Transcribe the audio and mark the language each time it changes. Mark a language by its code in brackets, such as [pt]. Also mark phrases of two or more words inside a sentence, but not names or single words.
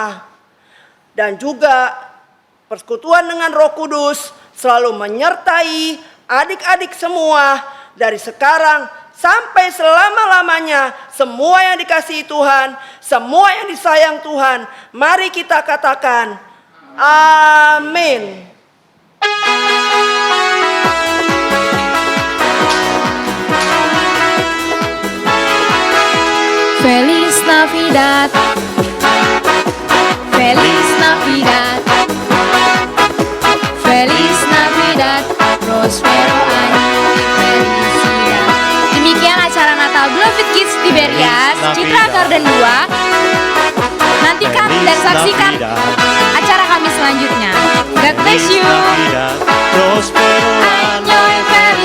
[id] Dan juga persekutuan dengan Roh Kudus selalu menyertai adik-adik semua dari sekarang sampai selama-lamanya. Semua yang dikasihi Tuhan, semua yang disayang Tuhan, mari kita katakan amin. [es] Feliz Navidad, Feliz Navidad, Feliz Navidad, Prospero año y felicidad. [id] Demikian acara Natal Beloved Kids Tiberias Citra Garden 2. Nantikan dan saksikan acara kami selanjutnya. [en] God bless you. [es] Prospero Año y